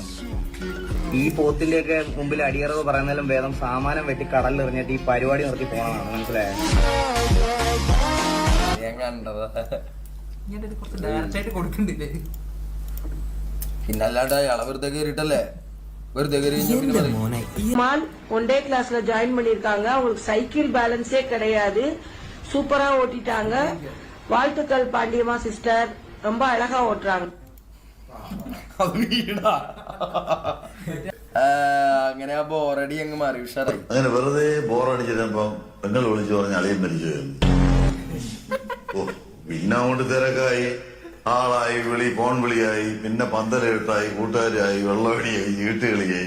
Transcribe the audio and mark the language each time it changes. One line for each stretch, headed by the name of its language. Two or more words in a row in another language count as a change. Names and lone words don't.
Malayalam: ഈ പോത്തിന്റെയൊക്കെ മുമ്പിൽ അടിയറവ് പറയുന്നതിലും വേദം സാമാനം വെട്ടി കടലിലെറിഞ്ഞിട്ട് ഈ പരിപാടി നിർത്തി പോകണമെന്നാണ്. മനസ്സിലായോ? പിന്നല്ലാണ്ട് അയാളെ വെറുതെ കയറിട്ടല്ലേ? വെറുതെ
English: one day
Tamil: கிளாஸ்ல ஜாயின் பண்ணிருக்காங்க. அவங்களுக்கு
English: cycle balance
Tamil: கிடையாது. சூப்பரா ஓட்டிட்டாங்க. வாழ்த்துக்கள் பாண்டியம்மா சிஸ்டர், ரொம்ப அழகா ஓட்டுறாங்க.
Malayalam: അങ്ങനെ ആ ബോറടി അങ്ങ് മാറി ഉഷാറായി. അങ്ങനെ വെറുതെ ബോറടിച്ചിരുന്നപ്പോ പെങ്ങൾ വിളിച്ചു പറഞ്ഞ അളിയൻ മരിച്ചു. പിന്നെ അങ്ങോട്ട് തിരക്കായി, ആളായി, ഫോൺ വിളിയായി, പിന്നെ പന്തലെട്ടായി, കൂട്ടുകാരായി, വെള്ളമടിയായി, ചീട്ടുകളിയായി.